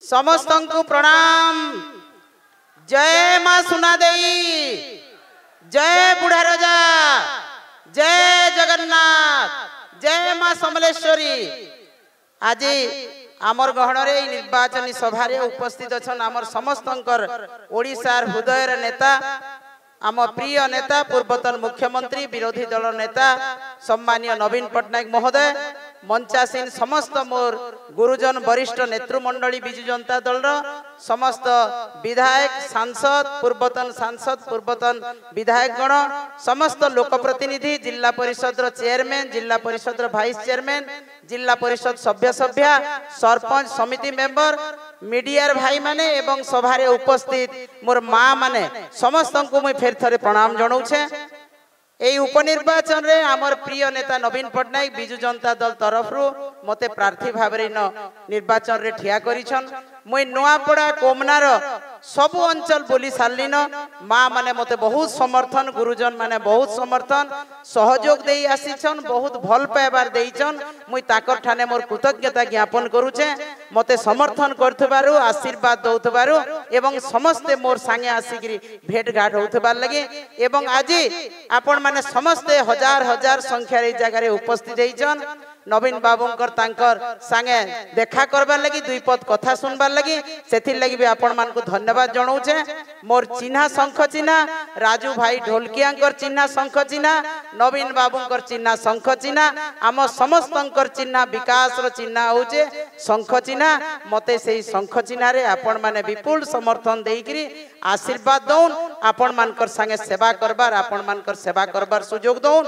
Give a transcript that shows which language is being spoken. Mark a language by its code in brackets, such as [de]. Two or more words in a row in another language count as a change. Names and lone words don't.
[spv] ସମସ୍ତ କୁ ପ୍ରଣାମ। ଜୟ ମା ସୁନା ଦେଈ, ଜୟ ବୁଢ଼ା ରାଜା, ଜୟ ଜଗନ୍ନାଥ, ଜୟ ମା ସମଲେଶ୍ୱରୀ। ଆଜି ଆମର ଗହନ ନିର୍ବାଚନ ସଭା ଉପସ୍ଥିତ ଅଛା ଆମର ସମସ୍ତ ଓଡ଼ିଶାର ହୃଦୟର ନେତା ଆମ ପ୍ରିୟ ନେତା ପୂର୍ବତନ ମୁଖ୍ୟମନ୍ତ୍ରୀ ବିରୋଧୀ ଦଳ ନେତା ସମ୍ମାନୀୟ ନବୀନ ପଟ୍ଟନାୟକ ମହୋଦୟ, ମଞ୍ଚାସୀନ ସମସ୍ତ ମୋର ଗୁରୁଜନ ବରିଷ୍ଠ ନେତୃମଣ୍ଡଳୀ ବିଜୁ ଜନତା ଦଳ ସମସ୍ତ ବିଧାୟକ ସାଂସଦ ପୂର୍ବତନ ବିଧାୟକ ଗଣ ସମସ୍ତ ଲୋକପ୍ରତିନିଧି ଜିଲ୍ଲା ପରିଷଦ ଚେୟାରମ୍ୟାନ ଜିଲ୍ଲା ପରିଷଦ चेयरमैन जिला परिषद [en] vice chairman [spv] ଜିଲ୍ଲା ପରିଷଦ ସଭ୍ୟ ସରପଞ୍ଚ ସମିତି ମେମ୍ବର ମିଡ଼ିଆ ଭାଇ ମାନେ ଏବଂ ସଭାରେ ଉପସ୍ଥିତ ମୋର ମା ମାନେ ସମସ୍ତ କୁ ମୁଝେ ଫେର ଥରେ ପ୍ରଣାମ ଜଣାଉଛେ। ଏହି ଉପନିର୍ବାଚନ ରେ ଆମର ପ୍ରିୟ ନେତା ନବୀନ ପଟ୍ଟନାୟକ ବିଜୁ ଜନତା ଦଳ ତରଫ ମତେ ପ୍ରାର୍ଥୀ ଭାବେ ନିର୍ବାଚନ ରେ ଠିଆ କରିଛନ୍। ମୁଇଁ ନୁଆପଡ଼ା କୋମନାର ସବୁ ଅଞ୍ଚଳ ବୁଲି ସାରଲିନ। ମା ମାନେ ମତେ ବହୁତ ସମର୍ଥନ, ଗୁରୁଜନ ମାନେ ବହୁତ ସମର୍ଥନ ସହଯୋଗ ଦେଇ ଆସିଛନ୍, ବହୁତ ଭଲ ପାଇବାର ଦେଇଛନ୍। ମୁଇଁ ତାକର ଠାନେ ମୋର କୃତଜ୍ଞତା ଜ୍ଞାପନ କରୁଛେ। ମତେ ସମର୍ଥନ କରୁଥିବାରୁ, ଆଶୀର୍ବାଦ ଦଉଥିବାରୁ ଏବଂ ସମସ୍ତେ ମୋର ସଙ୍ଗେ ଆସିକରି ଭେଟ ଘାଟ ହଉଥିବାର ଲାଗି ଏବଂ ଆଜି ଆପଣ ମାନେ ସମସ୍ତେ ହଜାର ହଜାର ସଂଖ୍ୟା ରେ ଜାଗା ରେ ଉପସ୍ଥିତ ହେଇଛନ୍। ନବୀନ ବାବୁଙ୍କର ତାଙ୍କର ସଙ୍ଗେ ଦେଖା କରିବାର ଲାଗି, ଦୁଇ ପଦ କଥା ଶୁଣିବାର ଲାଗି, ସେଥିର ଲାଗି ଭି ଆପଣ ମାନ କୁ ଧନ୍ୟବାଦ ଜଣାଉଛେ। ମୋର ଚିହ୍ନ ଶଙ୍ଖ ଚିହ୍ନ, ରାଜୁ ଭାଇ ଢୋଲକିଆଙ୍କର ଚିହ୍ନ ଶଙ୍ଖ ଚିହ୍ନ, ନବୀନ ବାବୁଙ୍କର ଚିହ୍ନ ଶଙ୍ଖ ଚିହ୍ନ, ଆମ ସମସ୍ତଙ୍କର ଚିହ୍ନ ବିକାଶ ର ଚିହ୍ନ ହଉଛେ ଶଙ୍ଖ ଚିହ୍ନ। ମତେ ସେହି ଶଙ୍ଖ ଚିହ୍ନ ରେ ଆପଣ ମାନେ ବିପୁଳ ସମର୍ଥନ ଦେଇକରି ଆଶୀର୍ବାଦ ଦଅନ୍ତୁ, ଆପଣ ମାନଙ୍କର ସଙ୍ଗେ ସେବା କରିବାର, ଆପଣ ମାନଙ୍କର ସେବା କରିବାର ସୁଯୋଗ ଦଅନ୍ତୁ।